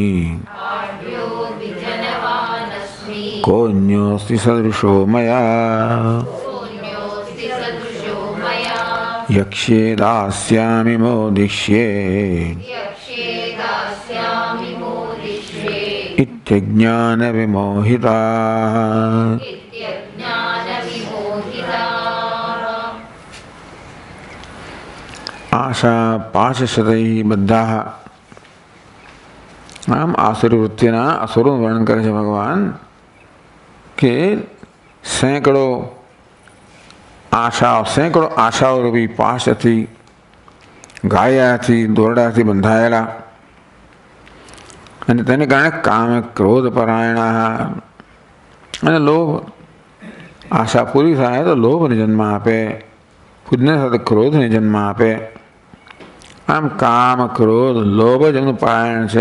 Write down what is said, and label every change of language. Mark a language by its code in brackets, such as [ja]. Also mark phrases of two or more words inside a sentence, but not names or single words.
[sa] कोऽन्योऽस्ति सदृशो मया यक्ष्ये दास्यामि मोदिष्ये इत्यज्ञानविमोहिताः। आशा पाशशतैः बद्धाः। [gu] આમ આસુરી વૃત્તિના અસુરોં વર્ણન કરે છે ભગવાન કે સેંકડો આશાઓ રૂપી પાશથી ગાયાથી દોરડાથી બંધાયેલા અને તેને કારણે [sa] काम क्रोध परायणा [gu] અને લોભ આશા પૂરી થાય તો લોભને જન્મ આપે, ખુદને સાથે ક્રોધને જન્મ આપે આમ કામ ક્રોધ લોભ જ એમનું પારાયણ છે.